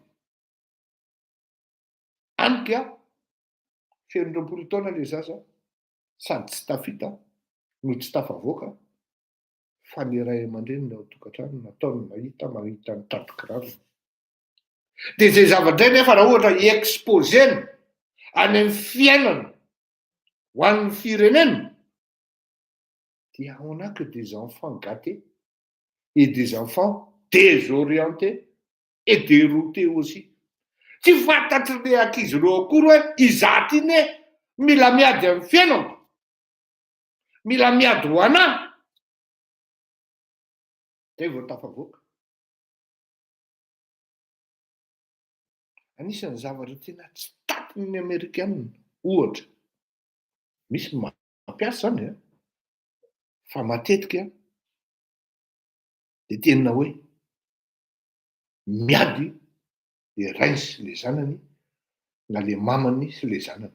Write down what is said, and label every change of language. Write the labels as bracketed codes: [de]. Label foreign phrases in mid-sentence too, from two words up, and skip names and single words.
[mg] Anika feno 20 taona le zaza, sady tsy tafita no tsy tafavoaka, fa ny ray aman-dreny ny ao tokantrano nataony mahita ny tantokirarony. Dia zay zavatra nefa raha ohatra exposena any amin'ny fiainana ho an'ny firenena, dia [fr] on n'a que des enfants gâtés et des enfants désorientés et déroutés aussi. [mg] Tsy fantatry le ankizy reo akory hoe izaty iny e mila miady amin'ny fiainana, mila miady ho anahy, zay vao tafavoaka. Anisan'ny zavatra tena tsy tapin'ny Amerikanina ohatra, misy mampiasa zany a, fa matetika dia tena hoe miady le rainy sy le zanany na le mamany sy le zanany.